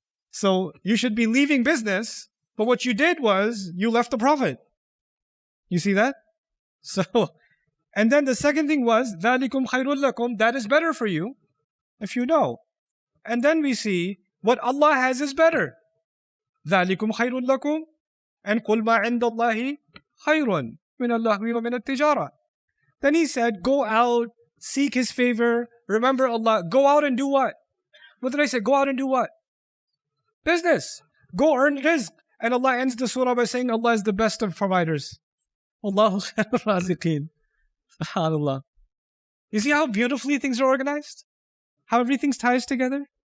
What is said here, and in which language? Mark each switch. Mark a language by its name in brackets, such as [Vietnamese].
[English] So you should be leaving business, but what you did was you left the Prophet. You see that? So, and then the second thing was, [Arabic] ذَلِكُمْ خَيْرٌ لَكُمْ [English] That is better for you, if you know. And then we see, what Allah has is better. [Arabic] ذَلِكُمْ خَيْرٌ لَكُمْ And قُلْ مَا عِنْدَ اللَّهِ خَيْرٌ مِنَ اللَّهْوِ وَمِنَ التِّجَارَةِ [English] Then He said, go out, seek His favor, remember Allah. Go out and do what? What did I say? Go out and do what? Business. Go earn rizq. And Allah ends the surah by saying Allah is the best of providers. [Arabic] Allahu khairur raziqeen. [English] SubhanAllah. You see how beautifully things are organized? How everything ties together?